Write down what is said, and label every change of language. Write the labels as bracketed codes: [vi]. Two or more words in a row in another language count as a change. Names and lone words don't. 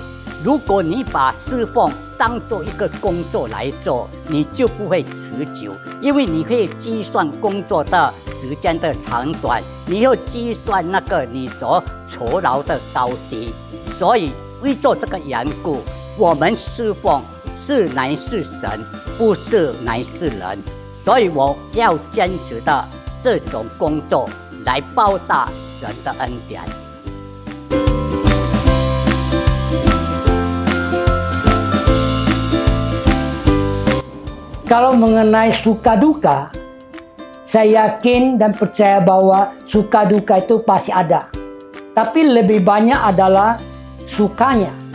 [zh] 如果你把侍奉当做一个工作来做，你就不会持久，因为你会计算工作的时间的长短，你要计算那个你所酬劳的高低。所以为做这个缘故，我们侍奉乃是神，不是乃是人。所以我要坚持的这种工作来报答神的恩典。 [id] Kalau mengenai suka duka, saya yakin dan percaya bahwa suka duka itu pasti ada. Tapi lebih banyak adalah sukanya.